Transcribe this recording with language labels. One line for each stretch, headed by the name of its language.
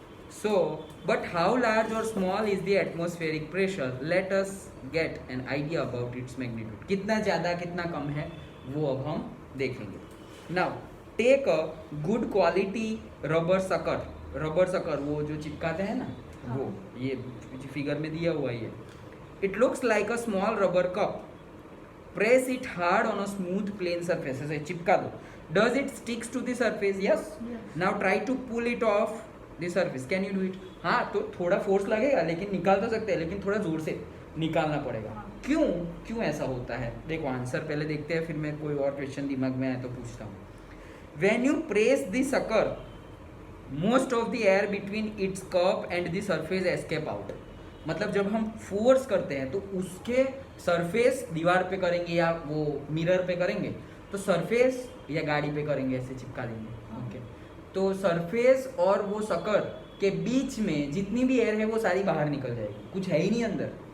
English: So, but how large or small is the atmospheric pressure? Let us get an idea about its magnitude.
Hindi: कितना ज़्यादा कितना कम है वो अब हम देखेंगे.
English: Now, take a good quality rubber sucker.
Hindi: Rubber sucker वो जो चिपकाते हैं ना, वो ये फिगर में दिया हुआ है.
English: It looks like a small rubber cup. Press it hard on a smooth plane surface.
Hindi: ऐसे चिपका दो.
English: Does it sticks to the surface? Yes. Now try to pull it off the surface. Can you do it?
Hindi: हाँ, तो थोड़ा force लगेगा लेकिन निकाल तो सकते हैं, लेकिन थोड़ा जोर से निकालना पड़ेगा. क्यों ऐसा होता है? देखो आंसर पहले देखते हैं, फिर मैं कोई और क्वेश्चन दिमाग में आए तो पूछता हूँ.
English: When you press the sucker, most of the air between its cup and the surface escape out.
Hindi: मतलब जब हम फोर्स करते हैं तो उसके सरफेस दीवार पे करेंगे या वो मिरर पे करेंगे, तो सरफेस या गाड़ी पे करेंगे, ऐसे चिपका देंगे. ओके, तो सरफेस और वो सकर के बीच में जितनी भी एयर है वो सारी बाहर निकल जाएगी, कुछ है ही नहीं अंदर.